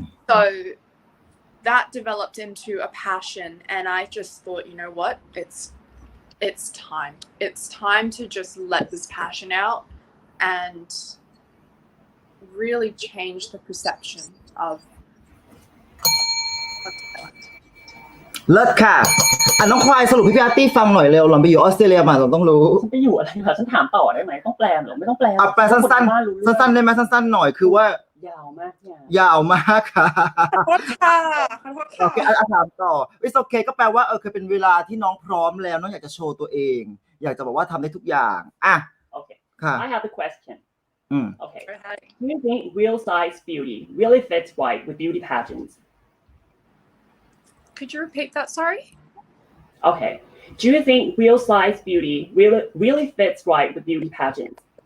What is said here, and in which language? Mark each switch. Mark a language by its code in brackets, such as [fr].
[en] So that developed into a passion, and I just thought, you know what, it's time to just let this passion out and really change the perception of talent. [th] เลิศค่ะน้องควายสรุปพี่อาร์ตี้ฟังหน่อยเร็วหล่อนไปอยู่ออสเตรเลียมาหล่อนต้องรู้ ฉันไปอยู่อะไรคะฉันถามต่อได้ไหมต้องแปลเหรอไม่ต้องแปล แปลสั้นๆสั้นๆได้ไหมสั้นๆหน่อยคือว่าย าวมากเนี่ย ยาวมากค่ะ ขอโทษค่ะ โอเคถามต่อ [en] It's okay [th] ก็แปลว่าคือเป็นเวลาที่น้องพร้อมแล้วน้องอยากจะโชว์ตัวเองอยากจะบอกว่าทำได้ทุกอย่างอ่ะ [en] Okay [th] ค่ะ [en] I have a question Okay Okay. Do you think real size beauty really fits right with beauty pageants? Could you repeat that? Sorry. Okay. Do you think real size beauty really fits right with beauty pageants?